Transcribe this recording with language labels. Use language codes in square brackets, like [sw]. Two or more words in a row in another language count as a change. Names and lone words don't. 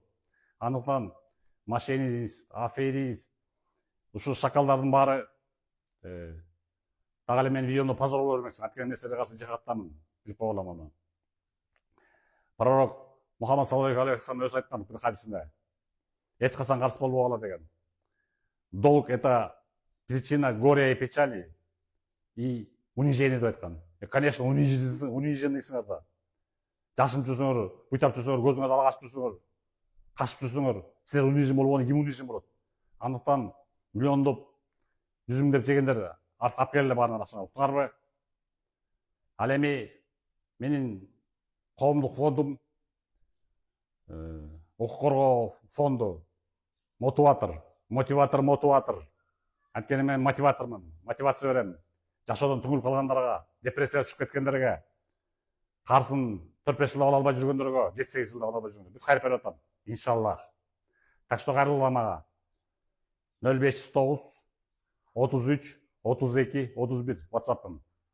[ky] Андыктан мошеннист, аферист, ушул шакалдардын баары дагы эле менин видеомду позорлой бермесин. Анткени эмнестерге каршы жихадтамын, билип кой алам аны. Пророк Мухаммад [ar] صلى الله عليه وسلم [ky] өзү айткан бир хадисинде, эч качан каршы болбогула деген. [ru] Долг — это причина горя и печали и унижение [ky] деп айткан. Конечно, униженныйсыңар да. Жашынып жүрсөңөр, буйтап жүрсөңөр, көзүңөрдү ала качып жүрсөңөр, качып жүрсөңөр, силер унижен болгону ким унижен болот? Андыктан миллиондоп, жүзүңдөп жегендер алып келе баарыңар акчаңа, уктуңарбы? Ал эми менин коомдук фондум, укук коргоо фонду, мотиватор. Анткени мен мотиватормун, мотивация берем. Жашоодон түңүлүп калгандарга, депрессияга түшүп кеткендерге, карсын 4-5 жыл ала албай жүргөндөргө, 7-8 жылда ала албай жүргөндөргө бүт кайрып берип атам, иншаллах. [ru] Так что [ky] кайрылгыла мага 0509 33 32 31 WhatsApp'ым.